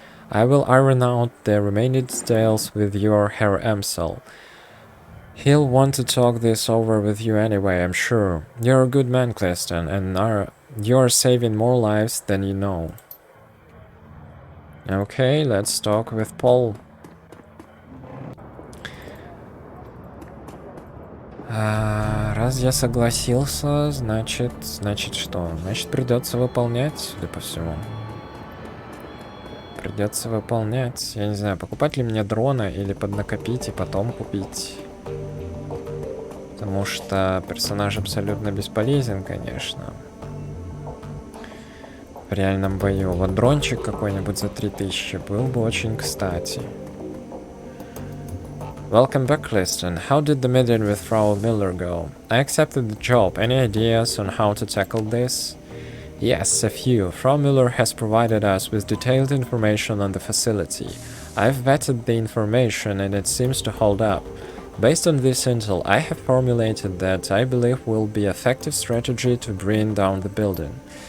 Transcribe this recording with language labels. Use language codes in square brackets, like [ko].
[en] I will iron out the remaining details with your Herr Amsel. He'll want to talk this over with you anyway, I'm sure. You're a good man, Cliston, and you're saving more lives than you know. Okay, let's talk with Paul. [ru] Раз я согласился, значит что? Значит, придется выполнять, судя по всему. Придется выполнять. Я не знаю, покупать ли мне дрона или поднакопить и потом купить. Потому что персонаж абсолютно бесполезен, конечно. В реальном бою. Вот дрончик какой-нибудь за 3000 был бы очень кстати. [en] Welcome back, Cliston. How did the meeting with Frau Miller go? I accepted the job. Any ideas on how to tackle this? Yes, a few. Frau Miller has provided us with detailed information on the facility. I've vetted the information and it seems to hold up. Based on this intel, I have formulated that I believe will be effective strategy to bring down the building.